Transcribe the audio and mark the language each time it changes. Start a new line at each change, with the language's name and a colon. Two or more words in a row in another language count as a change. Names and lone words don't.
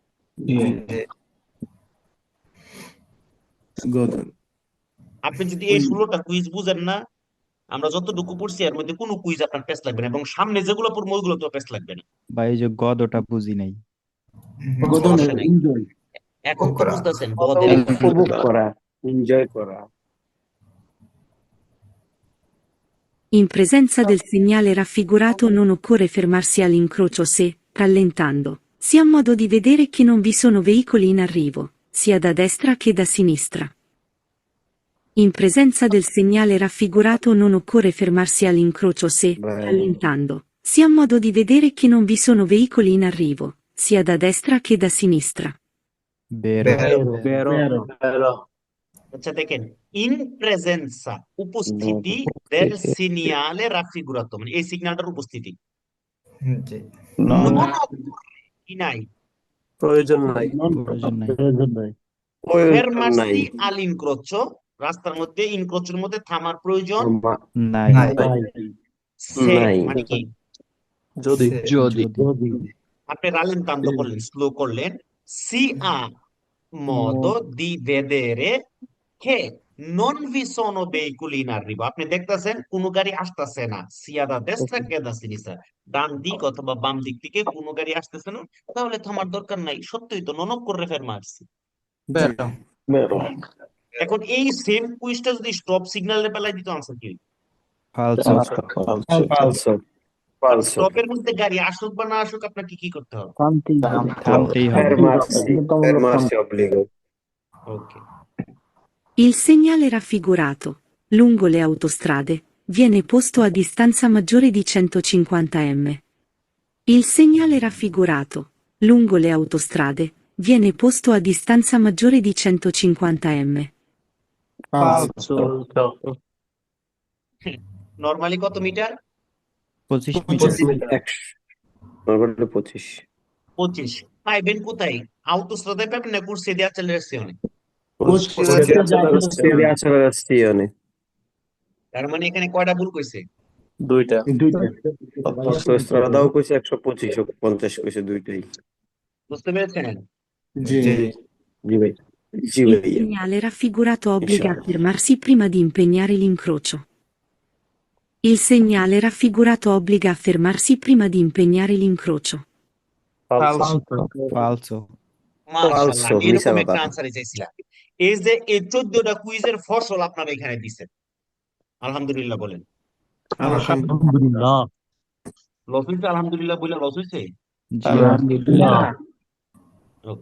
Bangla: আপনি যদি এই 16টা কুইজ বুঝেন না, আমরা যতটুকু পড়ছি এর মধ্যে কোনো কুইজ আপনার পেস লাগবে না, এবং সামনে যেগুলো পড়বো ওইগুলো তো পেস লাগবে না। বা এই যে গদ ওটা বুঝি নাই। সমস্যা নাই। এখন তো করা। বুঝতেছেন গদের উপভোগ করা এনজয় করা
Italian: In presenza del segnale raffigurato non occorre fermarsi all'incrocio se, rallentando, si ha modo di vedere che non vi sono veicoli in arrivo, sia da destra che da sinistra. In presenza del segnale raffigurato non occorre fermarsi all'incrocio se, rallentando, si ha modo di vedere che non vi sono veicoli in arrivo, sia da destra che da sinistra.
Bangla: বেরো আচ্ছা দেখেন,
Italian: in presenza
Bangla: উপস্থিতি
Italian: del segnale raffigurato,
Bangla: মানে এই সিগন্যালটার উপস্থিতি। জি নন কি নাই, প্রয়োজন নাই প্রয়োজন নাই।
Italian: fermarsi all'incrocio,
Bangla: রাস্তার মধ্যে ইনক্রোচের মধ্যে থামার প্রয়োজন নাই সে, মানে কি? যদি যদি আপনি রালেন্তান্দো করলেন, স্লো করলেন।
Italian: si ha modo di vedere che non vi sono veicoli in arrivo,
Bangla: আপনি দেখতেছেন কোনো গাড়ি আসতেছে না,
Italian: sia da destra che da sinistra,
Bangla: ডান দিক অথবা বাম দিক থেকে কোনো গাড়ি আসতেছে না, তাহলে থামার দরকার নাই। সত্যই তো, ননক করে ফেরমার্সি। এখন এই সেম কুইজটা যদি স্টপ সিগন্যালের বেলায় দিত, আনসার কি? ফালসো স্টপের মধ্যে গাড়ি আসুক বা না আসুক, আপনাকে কি করতে হবে? থামতেই হবে। ওকে।
Italian: Il segnale raffigurato, lungo le autostrade, viene posto a distanza maggiore di 150 m. Il segnale raffigurato, lungo le autostrade, viene posto a distanza maggiore di 150 m.
Bangla: নরমালি কত মিটার? 25 মিটার 25। পাইবেন কোথায়? autostrada পাবেন না
Italian: corsia di accelerazione?
Bangla: তার মানে এখানে কয়টা ভুল কইছে? দুইটা অটোস্ট্রাদাও কইছে 125 50 কইছে দুইটাই। বুঝতে পেরেছেন? জি ভাই
Italian: Il segnale raffigurato obbliga a fermarsi prima di impegnare l'incrocio. Il segnale raffigurato obbliga a fermarsi prima di impegnare l'incrocio.
Bangla: ফালসো মাশাআল্লাহ, এরকম একটা আনসার চাইছিলাম। এই যে এই 14টা কুইজের ফসল আপনারা এখানে দিচ্ছেন, আলহামদুলিল্লাহ বলেন। লস হইছে? আলহামদুলিল্লাহ বলে লস হইছে? ওকে।